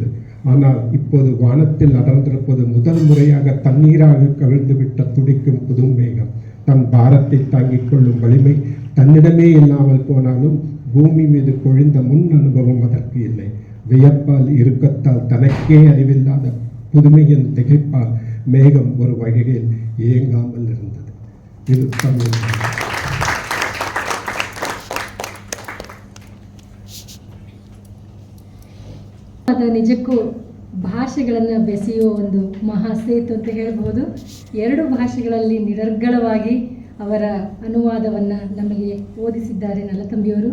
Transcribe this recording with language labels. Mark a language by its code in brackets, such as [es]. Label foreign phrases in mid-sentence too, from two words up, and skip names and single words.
[ta] ஆனால் இப்போது வானத்தில் அடர்ந்திருப்பது முதல் முறையாக தண்ணீராக கவிழ்ந்துவிட்ட துடிக்கும் புது மேகம். தன் பாரத்தை தாங்கிக் கொள்ளும் வலிமை தன்னிடமே இல்லாமல் போனாலும் பூமி மீது பொழிந்த முன் அனுபவம் அதற்கு இல்லை. வியப்பால் இறுக்கத்தால் தனக்கே அறிவில்லாத புதுமையின் திகைப்பால் மேகம் ஒரு வகையில் இயங்காமல் இருந்தது. [kn] ಇದು ತಮಿಳು. ಅದು ನಿಜಕ್ಕೂ ಭಾಷೆಗಳನ್ನು ಬೆಸೆಯುವ ಒಂದು ಮಹಾಸೇತು ಅಂತ ಹೇಳ್ಬೋದು. ಎರಡು ಭಾಷೆಗಳಲ್ಲಿ ನಿರರ್ಗಳವಾಗಿ ಅವರ ಅನುವಾದವನ್ನು ನಮಗೆ ಓದಿಸಿದ್ದಾರೆ ನಲ್ಲತಂಬಿಯವರು.